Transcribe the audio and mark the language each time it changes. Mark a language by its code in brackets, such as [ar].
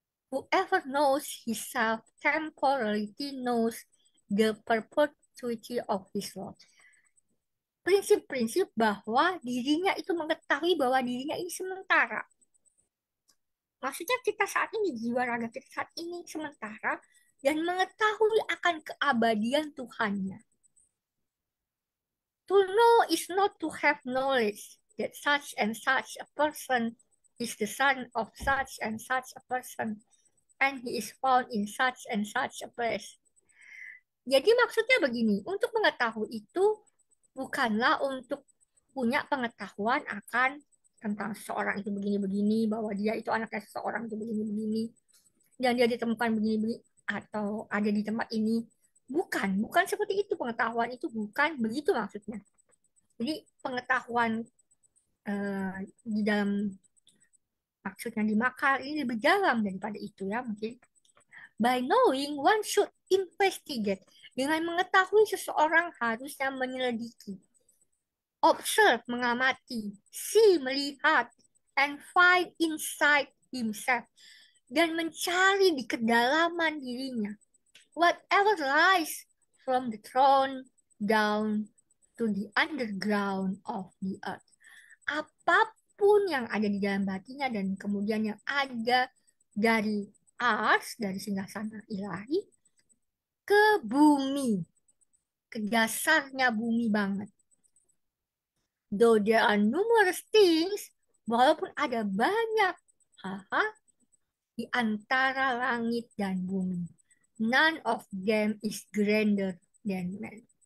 [en] Whoever knows himself temporarily knows the perpetuity of his Lord. [id] Prinsip-prinsip bahwa dirinya itu mengetahui bahwa dirinya ini sementara. Maksudnya kita saat ini, jiwa raga kita saat ini sementara dan mengetahui akan keabadian Tuhannya. [en] To know is not to have knowledge that such and such a person is the son of such and such a person and he is found in such and such a place. [id] Jadi maksudnya begini, untuk mengetahui itu bukanlah untuk punya pengetahuan akan tentang seseorang itu begini-begini, bahwa dia itu anaknya seseorang itu begini-begini, dan dia ditemukan begini-begini, atau ada di tempat ini. Bukan seperti itu pengetahuan itu, bukan begitu maksudnya. Jadi pengetahuan di dalam maksudnya di makal ini lebih dalam daripada itu ya mungkin. [en] By knowing, one should investigate. [id] Dengan mengetahui, seseorang harusnya menyelidiki. [en] Observe, mengamati. See, melihat. And find inside himself. [id] Dan mencari di kedalaman dirinya. [en] Whatever lies from the throne down to the underground of the earth. [id] Apapun yang ada di dalam batinnya dan kemudian yang ada dari ars, dari singgasana ilahi, ke bumi, ke dasarnya bumi banget. [en] Though there are numerous things, [id] walaupun ada banyak hal di antara langit dan bumi, [en] none of them is grander than man.